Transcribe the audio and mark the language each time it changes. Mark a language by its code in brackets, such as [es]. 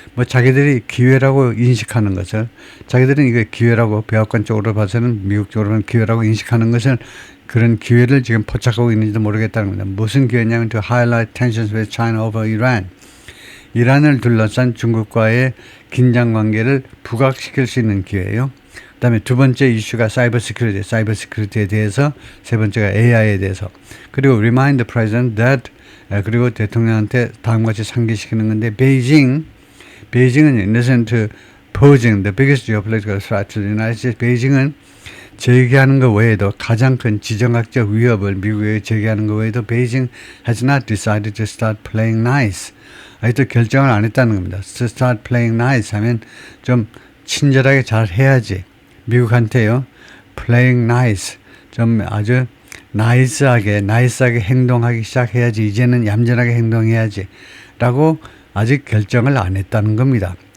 [ko] 자기들이 기회라고 인식하는 것을, 자기들은 이게 기회라고 백악관 쪽으로 봐서는 미국 쪽으로 보면 기회라고 인식하는 것을, 그런 기회를 지금 포착하고 있는지도 모르겠다는 겁니다. 무슨 기회냐면 [en] to highlight tensions with China over Iran. [ko] 이란을 둘러싼 중국과의 긴장 관계를 부각시킬 수 있는 기회예요. 그 다음에 두 번째 이슈가 사이버 시큐리티에 대해서, 세 번째가 AI에 대해서. 그리고 [en] remind the president that, [ko] 그리고 대통령한테 다음과 같이 상기시키는 건데, 베이징은 [en] in addition to posing the biggest geopolitical threat to the United States, [ko] 베이징은 제기하는 것 외에도 가장 큰 지정학적 위협을 미국에 제기하는 것 외에도 베이징 [en] has not decided to start playing nice. [ko] 아직도 결정을 안 했다는 겁니다. [en] To start playing nice [ko] 하면 좀 친절하게 잘 해야지. 미국한테요. playing nice. 좀 아주 나이스하게 행동하기 시작해야지. 이제는 얌전하게 행동해야지. 라고 아직 결정을 안 했다는 겁니다.